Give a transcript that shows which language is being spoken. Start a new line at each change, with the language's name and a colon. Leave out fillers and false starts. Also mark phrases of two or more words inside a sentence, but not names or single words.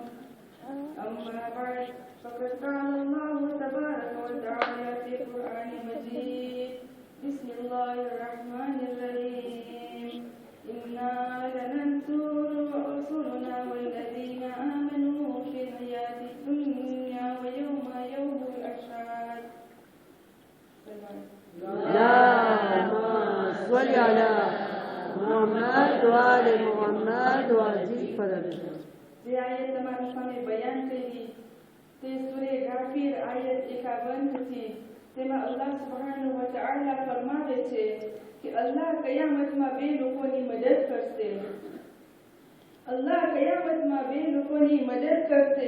Arabic: أما بعد فقد قال الله تبارك وتعالى في القرآن المجيد بسم الله الرحمن الرحيم إنا لننصر رسلنا والذين آمنوا في الحياة الدنيا ويوم يقوم الأشهاد. اللهم صل على محمد وآل محمد وعزيز فرجك.
Gujarati: જે આયત તમારા સામે બયાન કરી તે સૂરે ગાફીર આયત 51 થી તેમાં
Arabic: الله سبحانه وتعالى
Gujarati: ફરમાવે છે કે અલ્લાહ કયામતમાં બે લોકોની મદદ કરશે. અલ્લાહ કયામતમાં બે લોકોની મદદ કરશે.